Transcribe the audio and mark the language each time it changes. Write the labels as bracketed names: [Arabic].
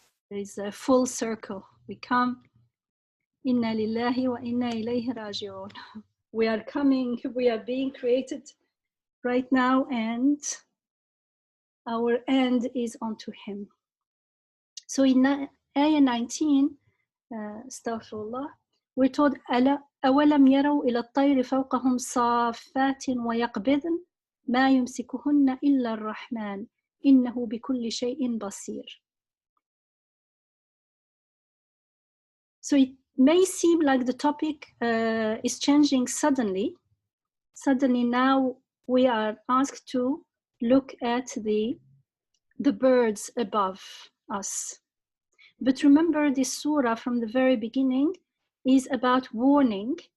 [English] There is a full circle. We come, [Arabic] Inna lillahi wa inna ilayhi raji'un. [English] We are being created right now, and our end is unto him. So in Ayah 19, astaghfirullah, we're told, [Arabic] أَوَلَمْ يَرَوْا إِلَى الطَّيْرِ فَوْقَهُمْ صَافَّاتٍ وَيَقْبِضْنَ مَا يُمْسِكُهُنَّ إِلَّا الرَّحْمَنُ إِنَّهُ بِكُلِّ شَيْءٍ بَصِيرٌ. [English] So it may seem like the topic is changing suddenly. Suddenly now we are asked to look at the birds above us. But remember, this surah from the very beginning is about warning.